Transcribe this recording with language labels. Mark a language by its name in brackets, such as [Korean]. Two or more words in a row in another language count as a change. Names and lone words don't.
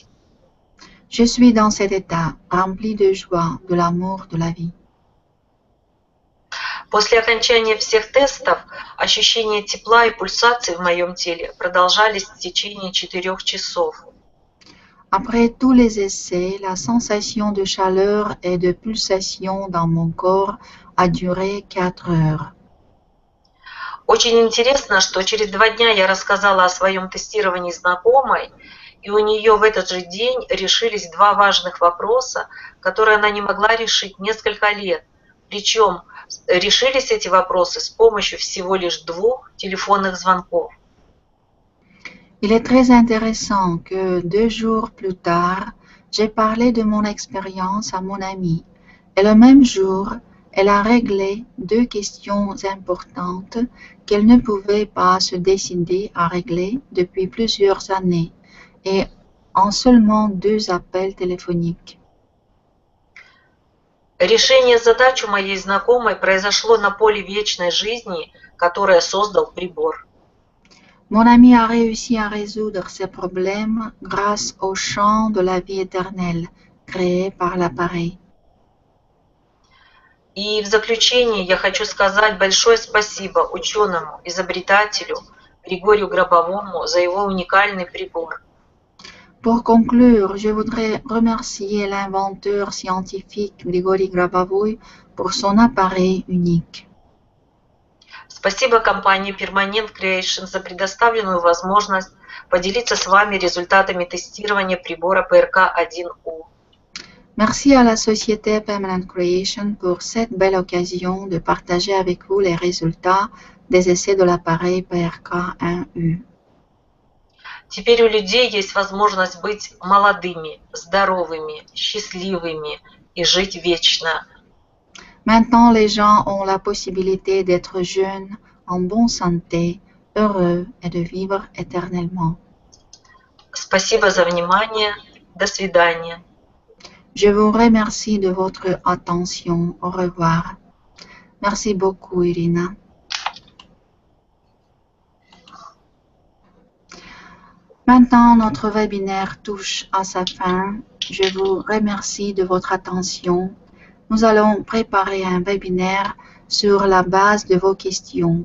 [French] Je suis dans cet état, rempli de joie, de l'amour de la vie. [Russian] После окончания всех тестов ощущения тепла и пульсации в моем теле продолжались в течение 4 часов. [French] Après tous les essais, la sensation de chaleur et de pulsation dans mon corps a duré 4 heures. [Russian] Очень интересно, что через 2 дня я рассказала о своем тестировании знакомой, и у нее в этот же день решились 2 важных вопроса, которые она не могла решить несколько лет. Причем решились эти вопросы с помощью всего лишь 2 телефонных звонков. [French] Il est très intéressant que 2 jours plus tard, j'ai parlé de mon expérience à mon amie, et le même jour, elle a réglé 2 questions importantes qu'elle ne pouvait pas se décider à régler depuis plusieurs années, et en seulement 2 appels téléphoniques. [Russian] Решение задач у моей знакомой произошло на поле вечной жизни, которое создал прибор. [French] Mon ami a réussi à résoudre ses problèmes grâce au champ de la vie éternelle créé par l'appareil. [Russian] И в заключение я хочу сказать большое спасибо ученому, изобретателю Григорию Гробовому за его уникальный прибор. [French] Pour conclure, je voudrais remercier l'inventeur scientifique Grigori Grabavoy pour son appareil unique. [Russian] Спасибо компании Permanent Creation за предоставленную возможность поделиться с вами результатами тестирования прибора PRK-1U. [French] Merci à la société Permanent Creation pour cette belle occasion de partager avec vous les résultats des essais de l'appareil PRK-1U. [Russian] Теперь у людей есть возможность быть молодыми, здоровыми, счастливыми и жить вечно. [French] Maintenant, les gens ont la possibilité d'être jeunes, en bonne santé, heureux et de vivre éternellement. [Russian] Спасибо за внимание. До свидания. [French] Je vous remercie de votre attention. Au revoir. Merci beaucoup, Irina. Maintenant, notre webinaire touche à sa fin. Je vous remercie de votre attention. Nous allons préparer un webinaire sur la base de vos questions.